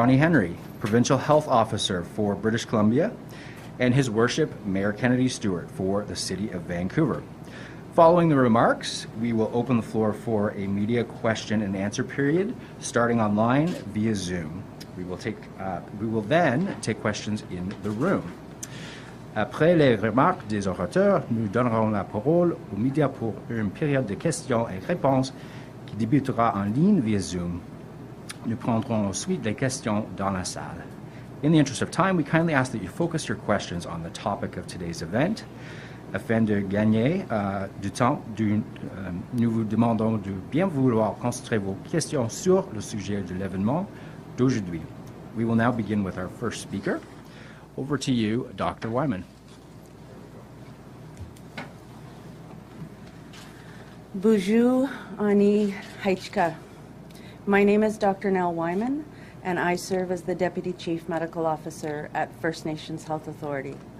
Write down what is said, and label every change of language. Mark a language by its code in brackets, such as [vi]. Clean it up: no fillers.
[en] Bonnie Henry, Provincial Health Officer for British Columbia, and His Worship Mayor Kennedy Stewart for the City of Vancouver. Following the remarks, we will open the floor for a media question and answer period, starting online via Zoom. We will then take questions in the room. [fr] Après les remarques des orateurs, nous donnerons la parole aux médias pour une période de questions et réponses qui débutera en ligne via Zoom. Nous prendrons ensuite les questions dans la salle. [en] In the interest of time, we kindly ask that you focus your questions on the topic of today's event. [fr] Afin de gagner du temps, nous vous demandons de bien vouloir concentrer vos questions sur le sujet de l'événement d'aujourd'hui. [en] We will now begin with our first speaker. Over to you, Dr. Wyman. Bonjour, Ani Haichka. My name is Dr. Nell Wyman, and I serve as the Deputy Chief Medical Officer at First Nations Health Authority.